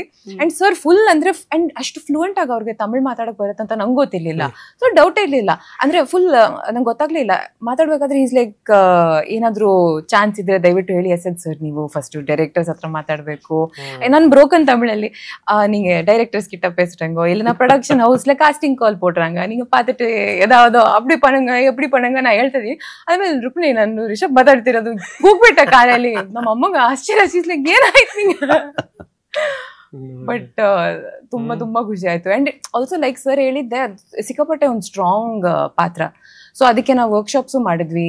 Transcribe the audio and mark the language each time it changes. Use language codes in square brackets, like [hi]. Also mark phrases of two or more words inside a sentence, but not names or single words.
[kn] ಅಂಡ್ ಸರ್ ಫುಲ್ ಅಂದ್ರೆ ಅಂಡ್ ಅಷ್ಟು ಫ್ಲೂಯೆಂಟ್ ಆಗಿ ಅವ್ರಿಗೆ ತಮಿಳ್ ಮಾತಾಡಕ್ ಬರುತ್ತೆ ಅಂತ ನಂಗೆ ಗೊತ್ತಿರ್ಲಿಲ್ಲ. [en] so doubt [kn] ಇರ್ಲಿಲ್ಲ, ಅಂದ್ರೆ ಫುಲ್ ನಂಗೆ ಗೊತ್ತಾಗ್ಲಿಲ್ಲ. ಮಾತಾಡ್ಬೇಕಾದ್ರೆ [en] is like [kn] ಏನಾದ್ರು ಚಾನ್ಸ್ ಇದ್ರೆ ದಯವಿಟ್ಟು ಹೇಳಿ [en] yes sir, [kn] ನೀವು [en] first directors [kn] ಹತ್ರ ಮಾತಾಡ್ಬೇಕು. ನಾನು ಬ್ರೋಕನ್ ತಮಿಳಲ್ಲಿ [ta] நீங்க டைரக்டர்ஸ் கிட்ட பேசுறேங்க, இல்லைன்னா [en] production housela casting call [ta] போடுறாங்க, நீங்க பார்த்துட்டு ஏதாவது அப்படி பண்ணுங்க எப்படி பண்ணுங்க நான் ಹೇಳ್ತಿದ್ವಿ. [kn] ಆಮೇಲೆ ರುಕ್ಮಿಣಿ ನಾನು ರಿಷಬ್ ಮಾತಾಡ್ತಿರೋದು ಕೂಗ್ಬಿಟ್ಟ ಕಾಲಲ್ಲಿ. ನಮ್ಮ ಅಮ್ಮಂಗೆ ಆಶ್ಚರ್ಯ, ಏನಾಯ್ತು ನಿಂಗೆ? ಬಟ್ ತುಂಬಾ ಖುಷಿ ಆಯ್ತು. [en] and also like sir [kn] ಹೇಳಿದ್ದೆ, ಸಿಕ್ಕಾಪಟ್ಟೆ ಒಂದು ಸ್ಟ್ರಾಂಗ್ ಪಾತ್ರ. ಸೊ ಅದಕ್ಕೆ ನಾವು ವರ್ಕ್ಶಾಪ್ಸು ಮಾಡಿದ್ವಿ.